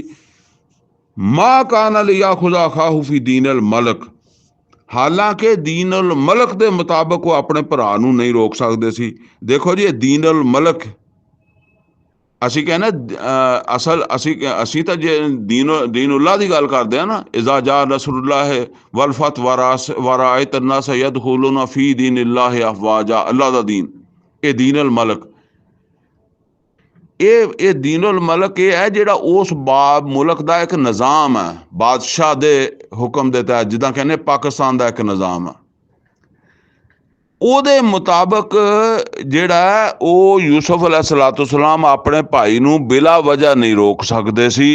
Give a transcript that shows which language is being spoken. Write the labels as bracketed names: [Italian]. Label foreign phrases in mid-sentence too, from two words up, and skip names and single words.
[Arabic] ما كان ليأخذ أخاه في دين الملك, [Punjabi] ਹਾਲਾਂਕਿ [Arabic] دين الملك [Punjabi] ਦੇ ਮੁਤਾਬਕ ਉਹ ਆਪਣੇ ਭਰਾ ਨੂੰ ਨਹੀਂ ਰੋਕ ਸਕਦੇ ਸੀ। ਦੇਖੋ ਜੀ, ਇਹ [Arabic] دين الملك, [Punjabi] ਅਸੀਂ ਕਹਿੰਦੇ ਅਸਲ ਅਸੀਂ ਤਾਂ ਜੇ ਦੀਨੁੱਲਾ ਦੀ ਗੱਲ ਕਰਦੇ ਹਾਂ ਨਾ, [Arabic] إذا جاء نصر الله والفتح ورأيت الناس يدخلون في دين الله أفواجا, [Punjabi] ਅੱਲਾ ਦਾ ਦੀਨ, ਇਹ [Arabic] دين الملك. [Punjabi] ਇਹ [Arabic] دين الملك [Punjabi] ਇਹ ਹੈ ਜਿਹੜਾ ਉਸ ਮੁਲਕ ਦਾ ਇੱਕ ਨਿਜ਼ਾਮ ਹੈ, ਬਾਦਸ਼ਾਹ ਦੇ ਹੁਕਮ ਦੇ ਤਹਿਤ, ਜਿੱਦਾਂ ਕਹਿੰਦੇ ਪਾਕਿਸਤਾਨ ਦਾ ਇੱਕ ਨਿਜ਼ਾਮ ਹੈ, ਉਹਦੇ ਮੁਤਾਬਕ ਜਿਹੜਾ ਉਹ ਯੂਸੁਫ अलैहिस्सलाम ਆਪਣੇ ਭਾਈ ਨੂੰ ਬਿਲਾ ਵਜ੍ਹਾ ਨਹੀਂ ਰੋਕ ਸਕਦੇ ਸੀ।